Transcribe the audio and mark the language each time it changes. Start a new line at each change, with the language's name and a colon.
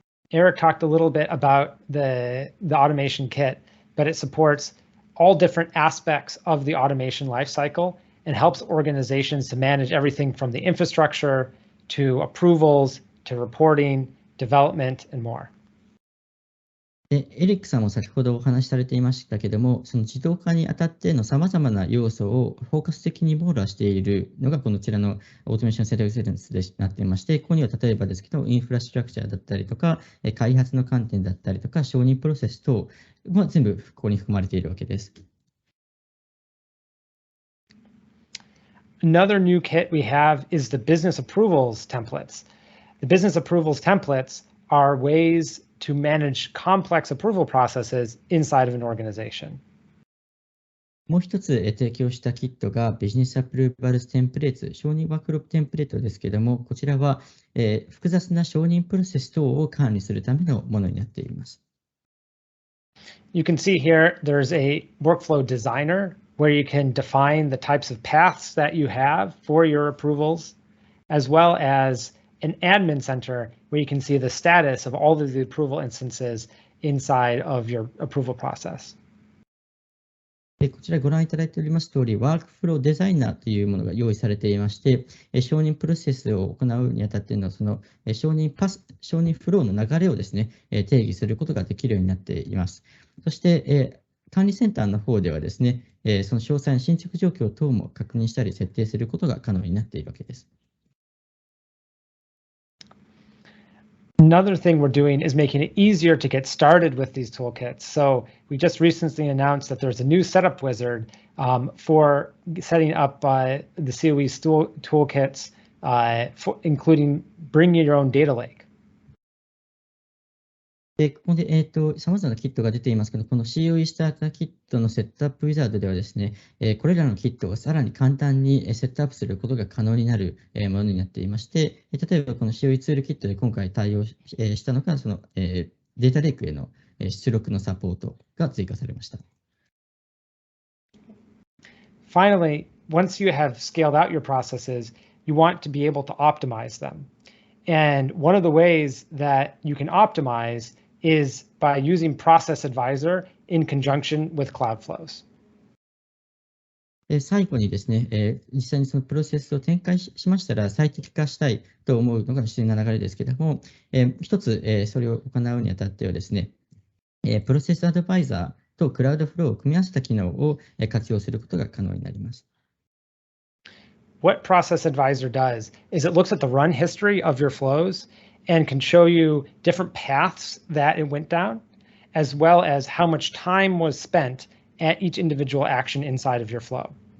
English: Eric talked a little bit about the automation kit, but it supports all different aspects of the automation lifecycle and helps organizations to manage everything from the infrastructure to approvals to reporting, development, and more.
Japanese: で、エリックさんも先ほどお話しされていましたけれども、その自動化にあたってのさまざまな要素をフォーカス的に網羅しているのがこちらのオートメーションセンターエクセレンスでなっていまして、ここには例えばですけど、インフラストラクチャーだったりとか、開発の観点だったりとか、承認プロセス等は全部ここに含まれているわけです。
English: Another new kit we have is the business approvals templates. The business approvals templates are ways to manage complex approval processes inside of an organization.
Japanese: もう一つ提供したキットがビジネスアプローバルテンプレート、承認ワークフローテンプレートですけれども、こちらは複雑な承認プロセス等を管理するためのものになっています。
English: You can see here there's a workflow designer where you can define the types of paths that you have for your approvals, as well as an admin center where you can see the status of all of the approval instances inside of your approval process.
Japanese: こちらご覧いただいております通り、ワークフローデザイナーというものが用意されていまして、承認プロセスを行うにあたってのその承認フローの流れをですね、定義することができるようになっています。そして、管理センターの方ではですね、その詳細な進捗状況等も確認したり設定することが可能になっているわけです。
English: Another thing we're doing is making it easier to get started with these toolkits. So we just recently announced that there's a new setup wizard for setting up the COE toolkits, including bringing your own data lake.
Japanese: で、ここで、様々なキットが出ていますけど、この COE スターターキットのセットアップウィザードではですね、これらのキットをさらに簡単にセットアップすることが可能になるものになっていまして、例えばこの COE ツールキットで今回対応したのが、そのデータレイクへの出力のサポートが追加されました。
English: Finally, once you have scaled out your processes, you want to be able to optimize them. And one of the ways that you can optimize is by using Process Advisor in conjunction with Cloudflows.
Japanese: 最後にですね、実際にそのプロセスを展開しましたら最適化したいと思うのが自然な流れですけれども、一つそれを行うにあたってはですね、プロセスアドバイザーとクラウドフローを組み合わせた機能を活用することが可能になります。
English: What Process Advisor does is it looks at the run history of your flows and can show you different paths that it went down, as well as how much time was spent at each individual action inside of your flow.